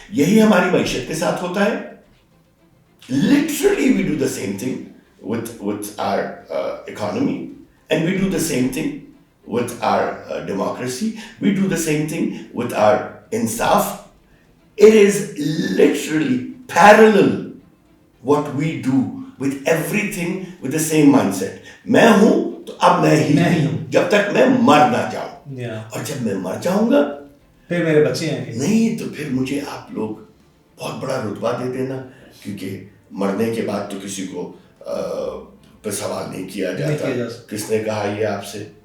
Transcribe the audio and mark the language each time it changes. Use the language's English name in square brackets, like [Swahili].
[Urdu] یہی ہماری معیشت کے ساتھ ہوتا ہے. [English] Literally we do the same thing with our economy, and we do the same thing with our democracy. We do the same thing with our insaf. It is literally parallel what we do with everything with the same mindset. [Urdu] میں ہوں تو اب میں ہی ہوں جب تک میں مر نہ جاؤں، اور جب میں مر جاؤں گا پھر میرے بچے ہیں نہیں، تو پھر مجھے آپ لوگ بہت بڑا رتبہ دے دینا، کیونکہ مرنے کے بعد تو کسی کو پہ سوال نہیں کیا جاتا کس نے کہا یہ آپ سے.